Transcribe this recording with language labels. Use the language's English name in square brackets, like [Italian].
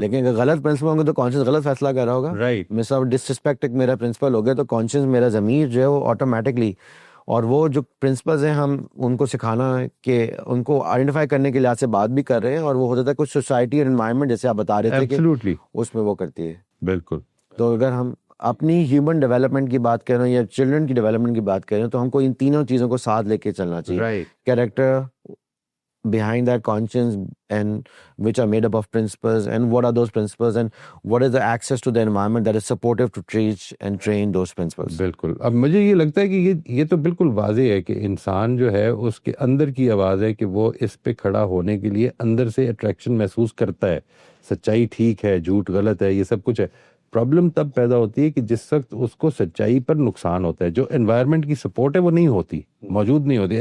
[Urdu] لیکن اگر غلط پرنسپل ہوں گے تو کانشنس غلط فیصلہ کر رہا ہوگا. رائٹ. مثال ڈس رسپیکٹ ایک میرا پرنسپل ہو گیا تو کانشنس میرا ضمیر جو ہے وہ آٹومیٹکلی اور وہ جو پرنسپلز ہیں ہم ان کو سکھانا کہ ان کو آئیڈینٹیفائی کرنے کے لحاظ سے بات بھی کر رہے ہیں, اور وہ ہوتا ہے کچھ سوسائٹی اور انوائرمنٹ جیسے آپ بتا رہے تھے کہ ایبسلیوٹلی اس میں وہ کرتی ہے. بالکل. تو اگر ہم اپنی ہیومن ڈیولپمنٹ کی بات کر رہے ہیں یا چلڈرن کی ڈیولپمنٹ کی بات کر رہے ہیں تو ہم کو ان تینوں چیزوں کو ساتھ لے کے چلنا چاہیے. Right. [English] Character behind that conscience, and which are made up of principles, and what are those principles, and what is the access to the environment that is supportive to teach and train those principles. [Urdu] بالکل. اب مجھے یہ لگتا ہے کہ یہ تو بالکل واضح ہے کہ انسان جو ہے اس کے اندر کی آواز ہے کہ وہ اس پہ کھڑا ہونے کے لیے اندر سے اٹریکشن محسوس کرتا ہے. سچائی ٹھیک ہے, جھوٹ غلط ہے, یہ سب کچھ ہے. پرابلم تب پیدا ہوتی ہے کہ جس وقت اس کو سچائی پر نقصان ہوتا ہے, جو انوائرمنٹ کی سپورٹ ہے وہ نہیں ہوتی, موجود نہیں ہوتی.